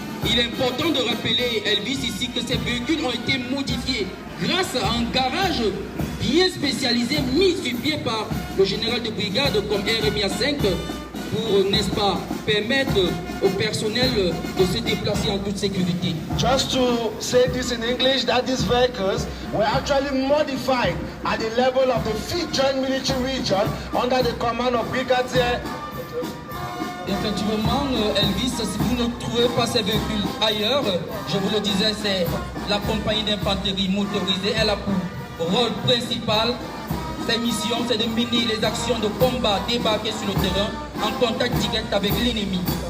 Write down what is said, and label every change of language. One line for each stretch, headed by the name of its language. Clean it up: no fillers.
French: Il est important de rappeler, Elvis, ici, que ces véhicules ont été modifiés grâce à un garage bien spécialisé mis sur pied par le général de brigade comme RMIA 5 pour, n'est-ce pas, permettre au personnel de se déplacer en toute sécurité.
English: Just to say this in English, that these vehicles were actually modified at the level of the 5th Joint Military Region under the command of Brigadier
French: Effectivement, Elvis, si vous ne trouvez pas ces véhicules ailleurs, je vous le disais, c'est la compagnie d'infanterie motorisée. Elle a pour rôle principal, sa mission, c'est de mener les actions de combat, débarquer sur le terrain en contact direct avec l'ennemi.